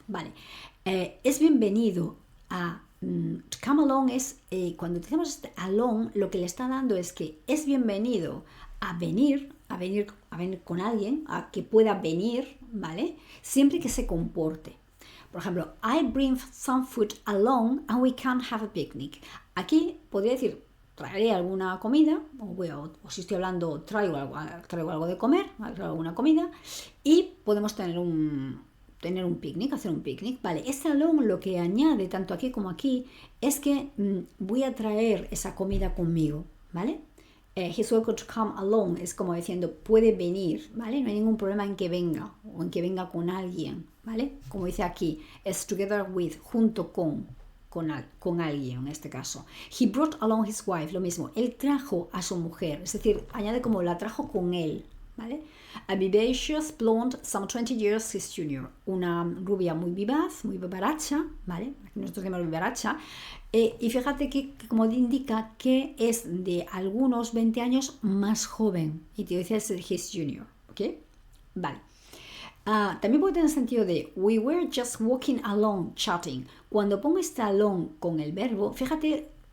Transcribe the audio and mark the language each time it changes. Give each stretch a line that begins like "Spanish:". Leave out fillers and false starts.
Spanish: Vale, es bienvenido a...
English: to come along
Spanish: es, cuando utilizamos este along, lo que le está dando es que es bienvenido a venir con alguien, a que pueda venir, ¿vale? Siempre que se comporte. Por ejemplo,
English: I bring some food along and we can have a picnic.
Spanish: Aquí podría decir, traeré alguna comida, o si estoy hablando, traigo algo de comer, traigo alguna comida, y podemos tener un picnic, hacer un picnic, ¿vale? Este along lo que añade, tanto aquí como aquí, es que voy a traer esa comida conmigo, ¿vale?
English: He's welcome to come along,
Spanish: es como diciendo, puede venir, ¿vale? No hay ningún problema en que venga, o en que venga con alguien, ¿vale? Como dice aquí, es
English: together with,
Spanish: junto con alguien en este caso.
English: He brought along his wife,
Spanish: lo mismo, él trajo a su mujer, es decir, añade como la trajo con él, ¿vale?
English: A vivacious blonde, some 20 years his junior.
Spanish: Una rubia muy vivaz, muy vivaracha, ¿vale? Aquí nosotros decimos vivaracha. Y fíjate que como indica que es de algunos 20 años más joven. Y te dice
English: his junior,
Spanish: ¿ok? Vale. También puede tener sentido de
English: we were just walking along chatting.
Spanish: Cuando pongo este along con el verbo, fíjate